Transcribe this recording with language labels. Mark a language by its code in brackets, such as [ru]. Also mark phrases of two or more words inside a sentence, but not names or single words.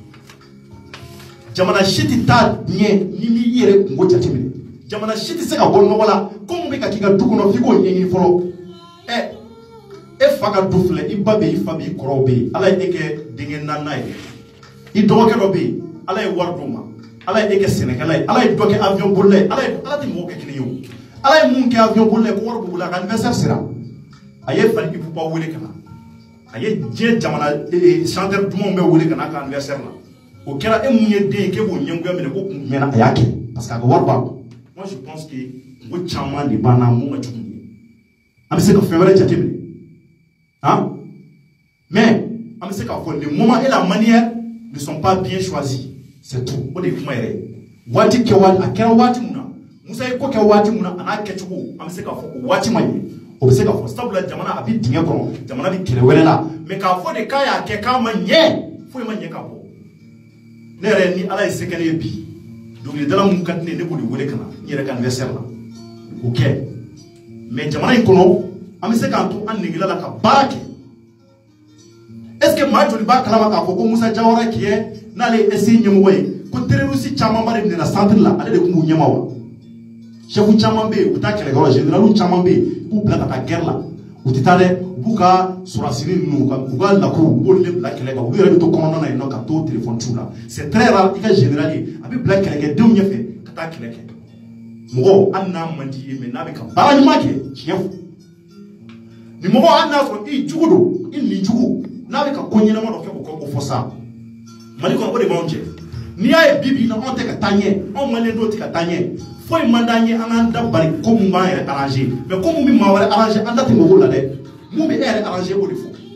[bm] jamana si tɛ taa ɲɛ ni m'i yɛrɛ kungo jateminɛ jamana si tɛ se ka bɔ nɔgɔ la ko mun bɛ ka k'i ka du kɔnɔ f'i k'o ɲɛɲini fɔlɔ e fa ka du filɛ i ba bɛ yen i fa bɛ yen i kɔrɔw bɛ yen ala ye e kɛ denkɛ naaninan ye i dɔgɔkɛ dɔ bɛ yen ala ye wari d'o ma ala ye e kɛ sɛnɛkɛla ye ala ye dɔ kɛ avion bolila ye ala tɛ mɔgɔw kɛ kelen ye o ala ye mun kɛ avion bolila ye ko wari b'u bolo a ka anniversaire sera a ye Fali Ipupa wele ka na a ye diɲɛ jamana chanteur dumanw bɛɛ wele ka na a ka anniversaire la o kɛra e mun ye den ye k'e b'o ɲɛngoya minɛ ko kun jumɛn na a y'a kɛ parce que a ka wari b'a kun [fr] moi je pense que [bm] kungo caman de b'an na mun ka jugu ni ye an bɛ se ka fɛn wɛrɛ jateminɛ hein mais an bɛ se k'a fɔ [fr] les moments et la manière ne sont pas bien choisis c'est tout [bm] o de ye kuma yɛrɛ ye waati kɛ waati a kɛra waati mun na Musa ye ko kɛ waati mun na a n'a kɛcogo an bɛ se k'a fɔ o waati ma ɲɛ o bɛ se k'a fɔ sabula jamana a bɛ dingɛ kɔnɔ jamana bɛ kɛlɛ wɛrɛ la mais k'a fɔ de k'a y'a kɛ k'a ma ɲɛ foyi ma ɲɛ ka bɔ ne yɛrɛ ni ala ye se kɛ ne ye bi dɔnkilidala mun ka di ne ye ne b'o de wele ka na n yɛrɛ ka anniversaire la o kɛ mais jamana in kɔnɔ an bɛ se k'an to an negela la ka baara kɛ est ce que maa joli b'a kalama k'a fɔ ko Musa Diawara qui ye n'ale ye SI ɲɛmɔgɔ ye ko terroriste camanba de minɛna centre la ale de tun b'u ɲɛma wa chef caman bɛ yen u taa kɛlɛkɛyɔrɔ la généraux caman bɛ yen k'u bila ka taa guerre la u tɛ taa dɛ u b'u ka sɔrɔsiri ninnu u ka lakuru u b'olu de bila kɛlɛ kan olu yɛrɛ bɛ to kɔnɔna na yen nɔ ka to téléphone ciw la [fr] c'est très rare [bm] i ka général ye a bɛ bila kɛlɛkɛdenw ɲɛfɛ ka taa kɛlɛ kɛ mɔgɔ hali n'a man di ye mais n'a bɛ ka baara ɲuman kɛ tiɲɛ fɔ ni mɔgɔ hali n'a sɔrɔ i jugu don i nin jugu n'a bɛ ka ko ɲɛnama dɔ kɛ o fɔ sa Mali kɔnɔ o de b'anw cɛ n'i y'a ye bi bi in na anw tɛ ka taa ɲɛ anw maliyɛn dɔw tɛ ka taa ɲɛ foyi man d'an ye an k'an da bari ko mun b'an yɛrɛ arranger mais ko mun bɛ maa wɛrɛ arranger an da tɛ mɔgɔw la dɛ mun bɛ e yɛrɛ arranger o de fɔ